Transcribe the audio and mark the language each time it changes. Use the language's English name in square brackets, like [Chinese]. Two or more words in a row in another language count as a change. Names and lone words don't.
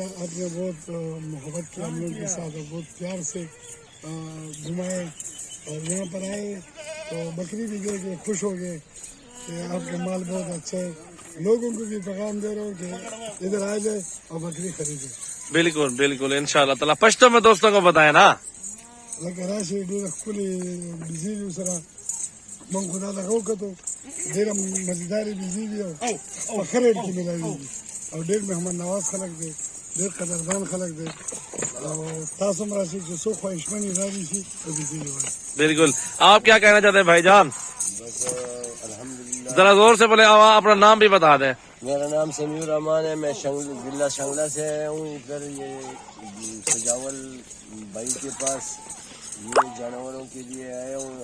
[Urdu] آپ نے بہت محبت کی ہم لوگ کے ساتھ اور بہت پیار سے گھمائے اور یہاں پر آئے تو بکری بھی دے کے خوش ہو گئے کہ آپ کا مال بہت اچھا ہے. لوگوں کو بھی پیغام دے رہا ہوں کہ ادھر آ جائے اور بکری خریدے. بالکل بالکل [Arabic] انشاءاللہ تعالی. [Urdu] پشتو میں دوستوں کو بتائیں نا. [Pashto] لکه راشي ډېره ښکلې بیزې دي سره من خو دا دغه وکتو ډېره مزیدارې بیزې دي او په ښه ریټ کې ملاوېږي او ډېر مهمان نواز خلک دی، ډېر قدردان خلک دی او تاسو هم راشئ چې څوک خواهشمن یې راضي شي او بیزې یې وایي. [Urdu] بالکل. آپ کیا کہنا چاہتے ہیں بھائی جان؟ بس الحمدللہ. ذرا زور سے بولے، اپنا نام بھی بتا دیں. میرا نام سمیع الرحمان ہے، میں ضلع شنگلہ سے ہوں. ادھر یہ سجاول بھائی کے پاس یہ جانوروں کے لیے آیا ہوں.